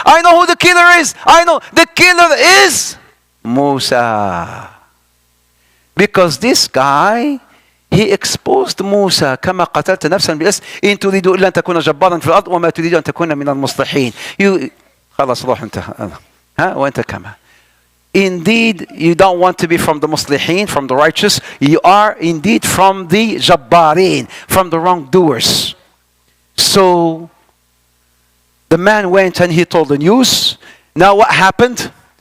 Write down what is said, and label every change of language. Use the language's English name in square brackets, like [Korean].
[English] I know the killer is Musa. Because this guy, he exposed Musa [Arabic] كما قتلت نفسا بالأمس إن تريد إلا أن تكون جبارا في الأرض وما تريد أن تكون من المصلحين. خلاص روح انت وأنت كما. [English] Indeed, you don't want to be from the muslihin, from the righteous. You are indeed from the jabbarin, from the wrongdoers. So the man went and he told the news. Now what happened?